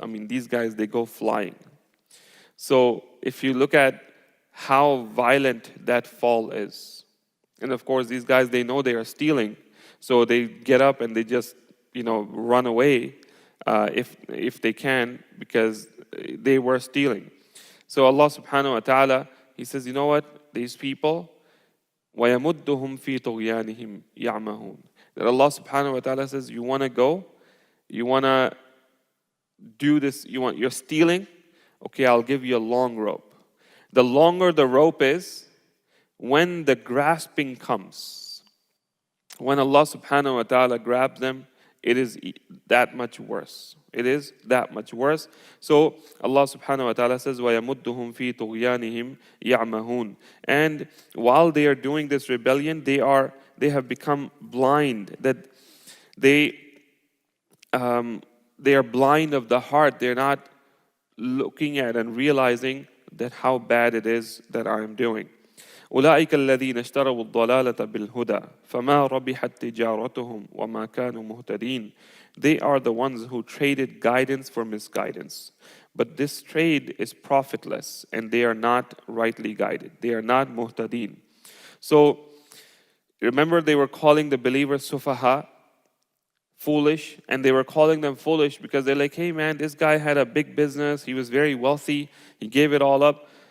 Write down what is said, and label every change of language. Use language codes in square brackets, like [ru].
[en] These guys, they go flying. So if you look at how violent that fall is, and of course, these guys, they know they are stealing, so they get up and they just, run away if they can, because they were stealing. So Allah subhanahu wa ta'ala, He says, you know what? These people, [ar] وَيَمُدُّهُمْ فِي طُغْيَانِهِمْ يَعْمَهُونَ. [en] That Allah subhanahu wa ta'ala says, you want to go, you want to do this, you're stealing, okay, I'll give you a long rope. The longer the rope is, when the grasping comes, when Allah subhanahu wa ta'ala grabs them, it is that much worse. It is that much worse. So Allah subhanahu wa ta'ala says, [ar] وَيَمُدُّهُمْ فِي طُغْيَانِهِمْ يَعْمَهُونَ. [en] And while they are doing this rebellion, they have become blind. That they are blind of the heart. They're not looking at and realizing that how bad it is that I am doing. [ar] أولئك الذين اشتروا الضلالة بالهدى فما ربحت تجارتهم وما كانوا مهتدين. [en] They are the ones who traded guidance for misguidance. But this trade is profitless and they are not rightly guided. They are not muhtadeen. So remember, they were calling the believers sufaha, foolish, and they were calling them foolish because they're like, hey man, this guy had a big business, he was very wealthy, he gave it all up.